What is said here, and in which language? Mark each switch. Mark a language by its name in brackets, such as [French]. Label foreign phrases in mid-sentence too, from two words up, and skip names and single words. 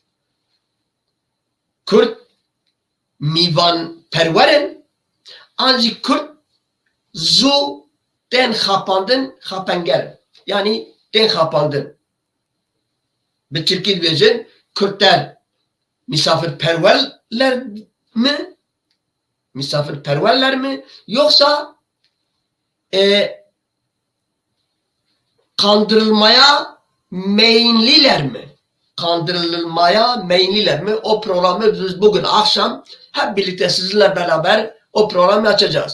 [Kurdish] Kurd mîvan perwerin an jî Kurd zû tên xapandin xapenger yani tên xapandin bi Tirkî dibêjin [Turkish] Kurtler misafirperverler mi yoksa kandırılmaya meyilliler mi? Kandırılmaya meyilliler mi? O programı biz bugün akşam hep birlikte sizinle beraber o programı açacağız.